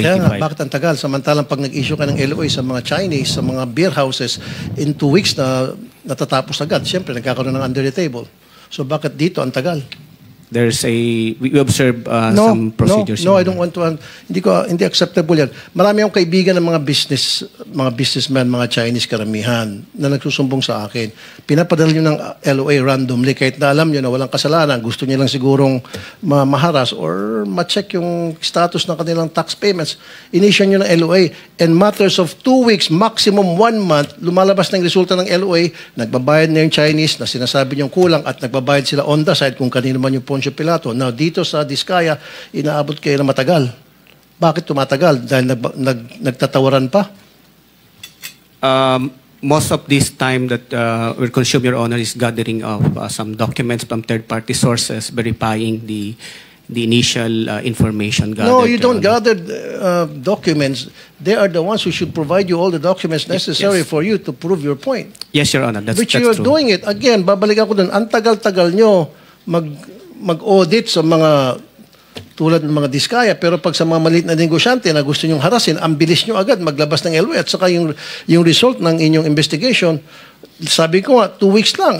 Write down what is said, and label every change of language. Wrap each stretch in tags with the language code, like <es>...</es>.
<tl>Kaya nga, bakit ang tagal? Samantalang pag nag-issue ka ng LOA sa mga Chinese, sa mga beer houses,</tl> <en>in 2 weeks</en> <tl>na natatapos agad. Siyempre, nagkakaroon ng</tl> <en>under the table.</en> <tl>So bakit dito ang tagal?</tl> <en>There's we observe some procedures. No, I don't want to.</en> <tl>Hindi acceptable yan. Marami akong kaibigan ng mga businessmen, mga Chinese karamihan na nagsusumbong sa akin. Pinapadala nyo ng LOA randomly kahit na alam nyo na walang kasalanan. Gusto nyo lang sigurong maharas or ma-check yung status ng kanilang tax payments. Initial nyo ng LOA.</tl> <en>In matters of 2 weeks, maximum 1 month,</en> <tl>lumalabas na yung resulta ng LOA, nagbabayad na yung Chinese na sinasabi nyo kulang at nagbabayad sila</tl> <en>on the side</en> <tl>kung kanino man yung Poncio Pilato. Now, dito sa Diskaya, inaabot kayo na matagal. Bakit tumatagal? Dahil nagtatawaran pa?</tl> <en>Most of this time that we're consume, Your Honor, is gathering of some documents from third-party sources verifying the initial information gathered. No, you don't gather documents. They are the ones who should provide you all the documents necessary for you to prove your point. Yes, Your Honor. That's Which you are true. doing it.</en> <tl>Again, babalik ako dun. Ang tagal-tagal nyo mag-audit sa mga tulad ng mga Diskaya, pero pag sa mga maliit na negosyante na gusto nyong harasin, ang bilis nyo agad maglabas ng LOA at saka yung result ng inyong investigation, sabi ko nga, 2 weeks lang.</tl>